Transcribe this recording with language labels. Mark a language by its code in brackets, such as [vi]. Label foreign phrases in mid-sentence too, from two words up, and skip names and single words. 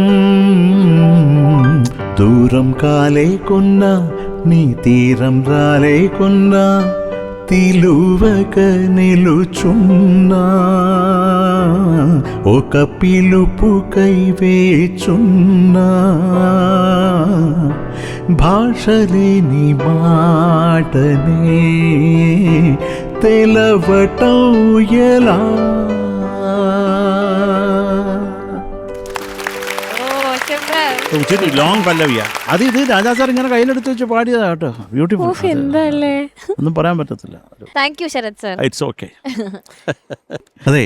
[te] దూరం కాలేకున్నా నీ తీరం రాలేకున్నా తిలువక నిలుచున్నా ఒక పిలుపుకై వేచున్నా భాషలేని మాటనే తెలవటం ఎలా [ml] ഉച്ചിരി ലോങ് പല്ലവിയാ അത് ഇത് രാജാ സാർ ഇങ്ങനെ കയ്യിലെടുത്ത് വെച്ച് പാടിയതാ കേട്ടോ. ബ്യൂട്ടിഫുൾ. എന്തല്ലേ. ഒന്നും പറയാൻ പറ്റത്തില്ല. [en] thank you [ml] ശരത് സർ. [en] it's okay. [ml] അതെ,